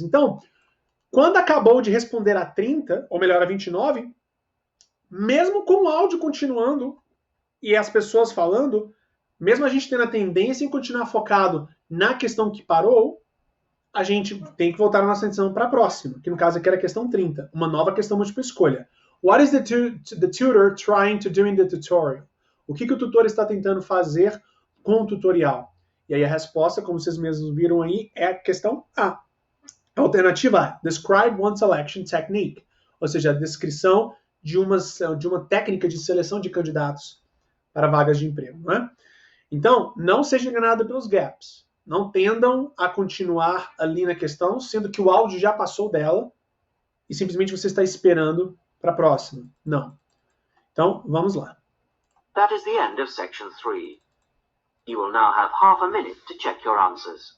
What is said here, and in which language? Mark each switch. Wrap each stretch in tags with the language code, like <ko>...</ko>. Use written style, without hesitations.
<pt>Então, quando acabou de responder a 30, ou melhor, a 29, mesmo com o áudio continuando e as pessoas falando, mesmo a gente tendo a tendência em continuar focado na questão que parou, a gente tem que voltar a nossa atenção para a próxima, que no caso aqui era a questão 30, uma nova questão múltipla escolha.</pt> <en>What is the tutor trying to do in the tutorial?</en> <pt>O que o tutor está tentando fazer com o tutorial? E aí a resposta, como vocês mesmos viram aí, é a questão A. Alternativa A,</pt> <en>describe one selection technique,</en> <pt>ou seja, a descrição de uma técnica de seleção de candidatos para vagas de emprego, não é? Então, não seja enganado pelos gaps. Não tendam a continuar ali na questão, sendo que o áudio já passou dela e simplesmente você está esperando para a próxima. Não. Então, vamos lá.</pt> <en>That is the end of section 3. You will now have half a minute to check your answers.</en>